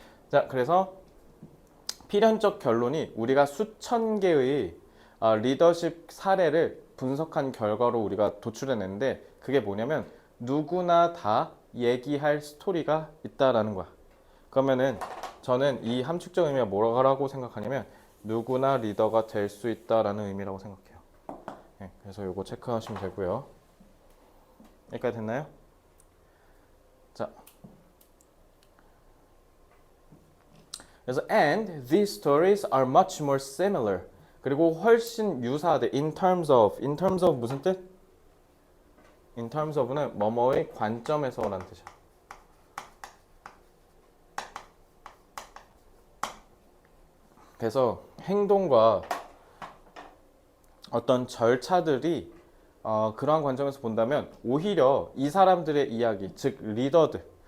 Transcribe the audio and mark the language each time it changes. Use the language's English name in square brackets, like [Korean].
[Korean] 자, 그래서 필연적 결론이 우리가 수천 개의 리더십 사례를 분석한 결과로 우리가 도출해냈는데 그게 뭐냐면 누구나 다 얘기할 스토리가 있다라는 거야. 그러면은 저는 이 함축적 의미가 뭐라고 생각하냐면 누구나 리더가 될 수 있다라는 의미라고 생각해요. 네, 그래서 요거 체크하시면 되고요. 여기까지 됐나요? 자, 그래서 [English] and these stories are much more similar. [Korean] 그리고 훨씬 유사하대. in terms of 무슨 뜻? in terms of는 뭐뭐의 관점에서라는 뜻이야. 그래서 행동과 어떤 절차들이 그러한 관점에서 본다면 오히려 이 사람들의 이야기, 즉 리더들,